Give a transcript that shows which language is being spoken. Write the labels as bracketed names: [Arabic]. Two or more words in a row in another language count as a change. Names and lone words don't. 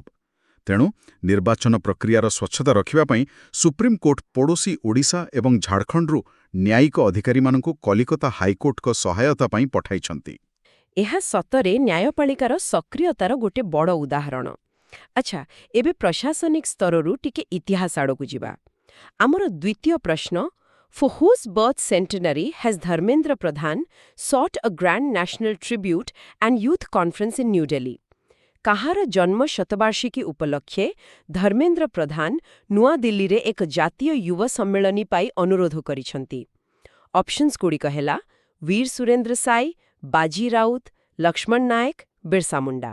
[Odia] ତେଣୁ ନିର୍ବାଚନ ପ୍ରକ୍ରିୟାର ସ୍ୱଚ୍ଛତା ରଖିବା ପାଇଁ ସୁପ୍ରିମକୋର୍ଟ ପଡ଼ୋଶୀ ଓଡ଼ିଶା ଏବଂ ଝାଡ଼ଖଣ୍ଡରୁ ନ୍ୟାୟିକ ଅଧିକାରୀମାନଙ୍କୁ କଲିକତା ହାଇକୋର୍ଟଙ୍କ ସହାୟତା ପାଇଁ ପଠାଇଛନ୍ତି। ଏହା ସତରେ ନ୍ୟାୟପାଳିକାର ସକ୍ରିୟତାର ଗୋଟେ ବଡ଼ ଉଦାହରଣ। ଆଚ୍ଛା, ଏବେ ପ୍ରଶାସନିକ ସ୍ତରରୁ ଟିକେ ଇତିହାସ ଆଡ଼କୁ ଯିବା। ଆମର ଦ୍ୱିତୀୟ ପ୍ରଶ୍ନ, [English] For whose birth centenary has Dharmendra Pradhan sought a grand national tribute and youth conference in New Delhi? [Odia] କାହାର ଜନ୍ମ ଶତବାର୍ଷିକୀ ଉପଲକ୍ଷେ ଧର୍ମେନ୍ଦ୍ର ପ୍ରଧାନ ନୂଆଦିଲ୍ଲୀରେ ଏକ ଜାତୀୟ ଯୁବ ସମ୍ମିଳନୀ ପାଇଁ ଅନୁରୋଧ କରିଛନ୍ତି? ଅପସନ୍ସଗୁଡ଼ିକ ହେଲା ବୀର ସୁରେନ୍ଦ୍ର ସାଇ, ବାଜି ରାଉତ, ଲକ୍ଷ୍ମଣ ନାୟକ, ବିର୍ସା ମୁଣ୍ଡା।